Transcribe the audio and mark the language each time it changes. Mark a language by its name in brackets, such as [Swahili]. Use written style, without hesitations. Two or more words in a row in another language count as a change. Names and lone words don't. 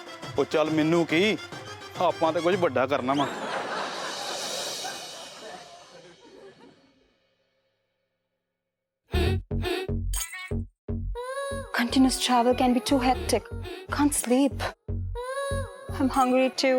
[Punjabi] ਉਹ ਚੱਲ ਮੈਨੂੰ ਕੀ, ਆਪਾਂ ਤੇ ਕੁਝ ਵੱਡਾ ਕਰਨਾ ਵਾ। [English] Continuous travel can be too hectic. Can't sleep. I'm hungry too.